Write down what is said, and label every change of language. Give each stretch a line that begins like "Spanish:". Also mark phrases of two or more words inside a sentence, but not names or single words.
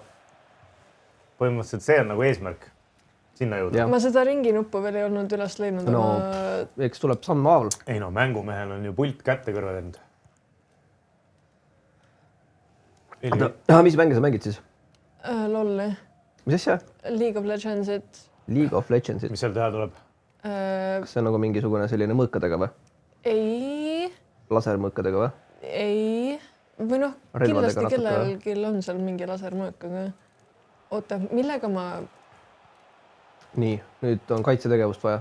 Estonian: Põhimõtteliselt see on nagu eesmärk. Sinna jõuda. Ma seda ringi nuppu veel ei olnud üles leidnud. No, eks tuleb samm haaval. Ei no, mängumehel on ju pult kätte kõrvedend. Mis mänge sa mängid siis? Lolli. Mis asja? League of Legendsit. League of Legendsit. Mis seal teha tuleb? Kas see on nagu mingisugune selline mõõkadega või? Ei. Lasermõõkadega või? Ei. Või noh, kindlasti kellelgi on seal mingi lasermõõkaga. Oota, millega ma... Nii, nüüd on kaitsetegevust vaja.